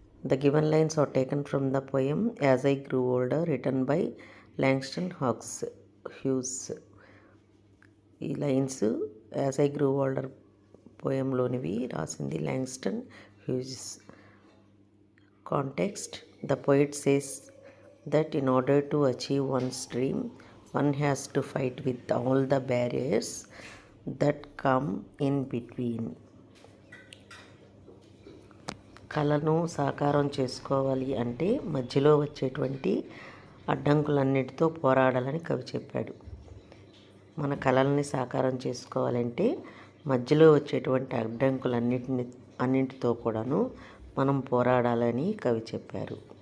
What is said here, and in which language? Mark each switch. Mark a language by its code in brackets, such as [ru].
[en] The given lines are taken from the poem as I grew older written by Langston Hughes. [te] ఈ lines [en] as I grew older [te] పోయంలోనివి, రాసింది లాంగ్స్టన్ hues. [en] Context: the poet says that in order to achieve one's dream, one has to fight with all the barriers that come in between. [te] కళను సాకారం చేసుకోవాలి అంటే మధ్యలో వచ్చేటువంటి అడ్డంకులన్నిటితో పోరాడాలని కవి చెప్పాడు. మన కళల్ని సాకారం చేసుకోవాలంటే మధ్యలో వచ్చేటువంటి అన్నింటితో కూడాను మనం పోరాడాలని కవి చెప్పారు.